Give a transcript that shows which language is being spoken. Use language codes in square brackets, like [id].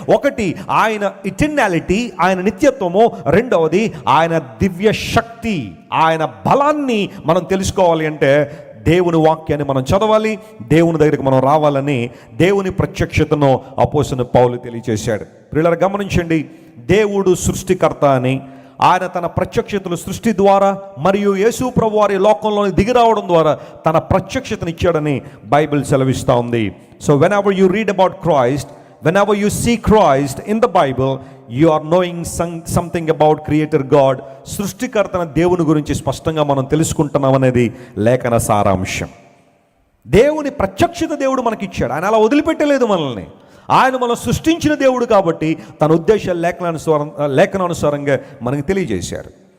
[te] ఒకటి ఆయన ఇటర్నాలిటీ, ఆయన నిత్యత్వము. రెండవది ఆయన దివ్య శక్తి, ఆయన బలాన్ని మనం తెలుసుకోవాలి అంటే దేవుని వాక్యాన్ని మనం చదవాలి, దేవుని దగ్గరికి మనం రావాలని దేవుని ప్రత్యక్షతను అపోస్తలుడైన పౌలు తెలియజేశాడు. ప్రియులారా గమనించండి, దేవుడు సృష్టికర్త అని, ఆయన తన ప్రత్యక్షతలు సృష్టి ద్వారా మరియు యేసు ప్రభు వారి లోకంలోని దిగిరావడం ద్వారా తన ప్రత్యక్షతను ఇచ్చాడని బైబిల్ సెలవిస్తూ ఉంది. [en] So whenever you read about Christ, whenever you see Christ in the Bible, you are knowing something about Creator God. [te] సృష్టికర్తన దేవుని గురించి స్పష్టంగా మనం తెలుసుకుంటున్నాం అనేది లేఖన సారాంశం. దేవుని ప్రత్యక్షత దేవుడు మనకిచ్చాడు. ఆయన అలా వదిలిపెట్టలేదు మనల్ని. ఆయన మనం సృష్టించిన దేవుడు కాబట్టి తన ఉద్దేశాలు లేఖనానుసారంగా మనకు తెలియజేశారు.